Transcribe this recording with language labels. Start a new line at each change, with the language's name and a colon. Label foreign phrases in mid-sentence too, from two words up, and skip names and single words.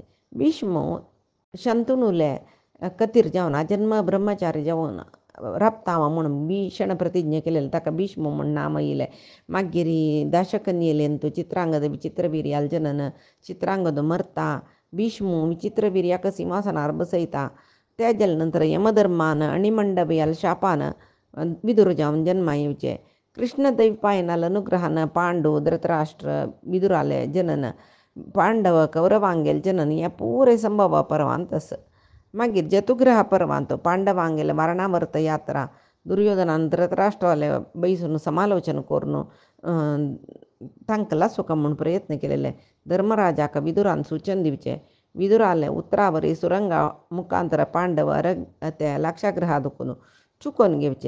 Konkani: भीष्म शांतनूले कतीर जावन जन्म ब्रह्मचारी जावन राबतावा म्हणून भीषण प्रतिज्ञा केलेली ताका भीष्म म्हूण नाम येयलें. मागीर दाशकन्येलेंतू चित्रांगद विचित्रवीर्याल जनन, चित्रांगद मरता, भीष्म विचित्रवीर्याक सिंहासनार बसयता. त्याजल नंतर यमधर्मान अणिमंडबयाल शापान विदुर जावन जन्मा येवचे. कृष्ण दैवपायनाल अनुग्रहान पांडू धृतराष्ट्र विदुराले जनन, पांडव कौरवांगेल जनन या पुरे संभव पर्वांत आस. मागीर जतुग्रह पर्वांत पांडवांगेल मरणावर्त यात्रा, दुर्योधनान धृतराष्ट्राले बैसून समालोचन करून तांकां लासूका म्हूण प्रयत्न केलेले. धर्मराजाक विदुरान सूचन दिवचे. विदुराले उतरावरी सुरंगा मुखांतर पांडव त्या लाक्षाग्रहा दुखून चुकोवन घेवचे.